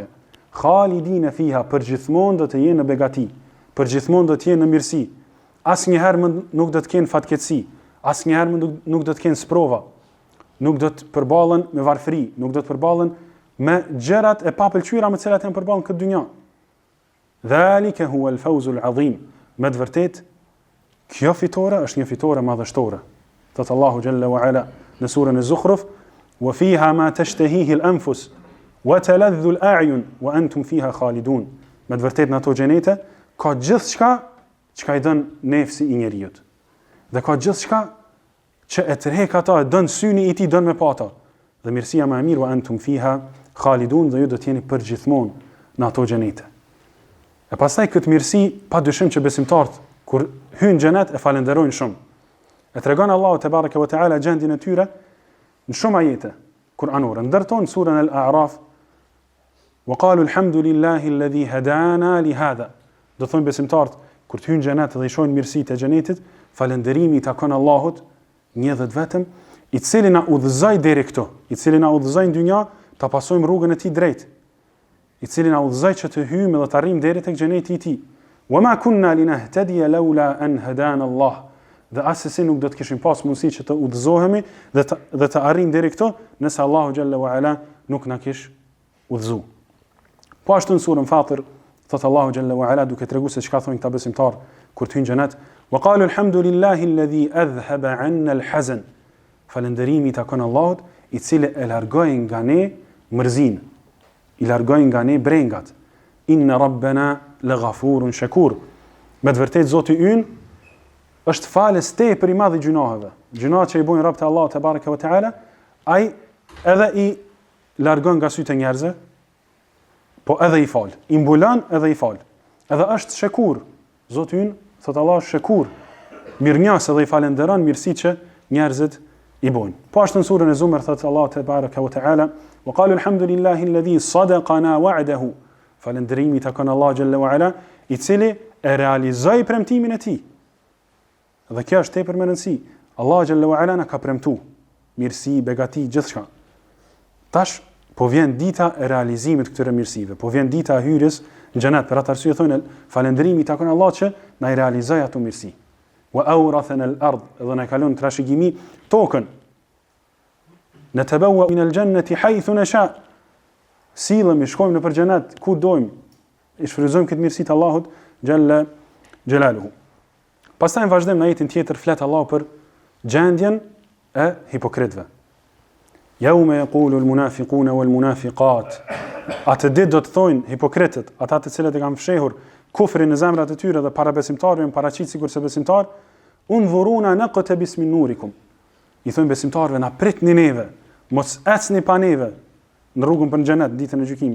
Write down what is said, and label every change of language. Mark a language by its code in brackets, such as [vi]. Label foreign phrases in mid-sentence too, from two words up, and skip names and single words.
[ar] خالدين فيها, [sq] përgjithmonë do të jenë në begati, përgjithmonë do të jenë në mirësi. Asnjëherë nuk do të kenë fatkeqësi, asnjëherë nuk do të kenë sprova, nuk do të përballen me varfëri, nuk do të përballen me gjërat e papëlqyera me të cilat janë përballën këtë dynjë. [ar] ذلك هو الفوز العظيم. [sq] Me të vërtet, kjo fitore është një fitore madhështore. Thot Allahu [ar] جل وعلا [sq] në surën Az-Zukhruf: [ar] "وفيها ما تشتهيه الأنفس وتلذ الأعين وأنتم فيها خالدون." [sq] Me të vërtet në ato xhenete ka gjithçka që i don nefsi i njeriu. Dhe ka gjithçka që e tërhek ata, e don syni i tij, don me pata. Dhe mirësia më e mirë, [ar] وأنتم فيها خالدون, [sq] dhe ju do të jeni përgjithmonë në ato xhenete. E pastaj këtë mirësi, pa dyshim që besimtarët kur hyjnë xhenet e falenderojnë shumë. E tregon Allahu [ar] تبارك وتعالى [sq] gjendjen e tyre në shumë ajete kuranore. Ndërton surën Al-A'raf: [ar] "وقالوا الحمد لله الذي هدانا لهذا." [sq] Do thonë besimtarët kur të hyjnë xhenet dhe i shohin mirësitë e xhenetit, falënderimi i takon Allahut, një dhe vetëm, i cili na udhëzoi deri këtu, i cili na udhëzoi në dynjë ta pasojmë rrugën e tij drejt, i cili na udhëzoi që të hyjmë dhe të arrijmë deri tek xheneti i tij. [ar] "وما كنا لنهتدي لولا أن هدانا الله." [sq] Dhe asesi nuk do të kishim pas mundësi që të udhëzohemi dhe të arrijmë deri këtu nëse Allahu [ar] جل وعلا [sq] nuk na kish udhëzuar. Po ashtu në surën Fatir thot Allahu [ar] جل وعلا [sq] duke treguar se çka thonë këta besimtar kur të hyjnë xhenet: [ar] "وقالوا الحمد لله الذي أذهب عنا الحزن." [sq] Falënderimi i takon Allahut, i cili e largoi nga ne mërzinë, i largoi nga ne brengat. [ar] "إن ربنا لغفور شكور." [sq] Me të vërtetë Zoti ynë është falës tepër i madh i gjunaheve. Gjunat që i bojnë robët e Allahut [ar] تبارك وتعالى, [sq] ai edhe i largon nga sytë e njerëzve, po edhe i fal. I mbulon edhe i fal. Edhe është shekur. Zoti ynë, thot Allah, është shekur. Mirënjohës edhe i falenderon mirësitë që njerëzit i bojnë. Po ashtu në surën e Zumar thot Allah [ar] تبارك وتعالى: "وقالوا الحمد لله الذي صدقنا وعده." [sq] Falënderimi takon Allah [ar] جل وعلا, [sq] i cili e realizoi premtimin e tij. Dhe kjo është tepër me rëndësi. Allah [ar] جل وعلا [sq] na ka premtuar mirësi, begati, gjithçka. Tash po vjen dita e realizimit këtyre mirësive, po vjen dita e hyrjes në xhenet. Për atë arsye thonë falënderimi takon Allah që na i realizoi ato mirësi. [ar] وأورثنا الأرض, [sq] dhe na kalon trashëgimi tokën. [ar] نتبوأ من الجنة حيث نشاء. [sq] Sillemi, shkojmë në për xhenet ku dojmë. I shfrytëzojmë këtë mirësi të Allahut [ar] جل جلاله. [sq] Pastaj në vazhdim në ajetin tjetër flet Allahu për gjendjen e hipokritëve. [ar] يوم يقول المنافقون والمنافقات. [sq] Atë ditë do të thonë hipokritët, ata të cilët e kanë fshehur kufrin në zemrat e tyre dhe para besimtarëve në paraqit sikur se besimtar, [ar] انظرونا نقتبس من نوركم. [sq] I thonë besimtarëve, na pritni neve, mos ecni pa neve në rrugën për xhenet ditën e gjykimit.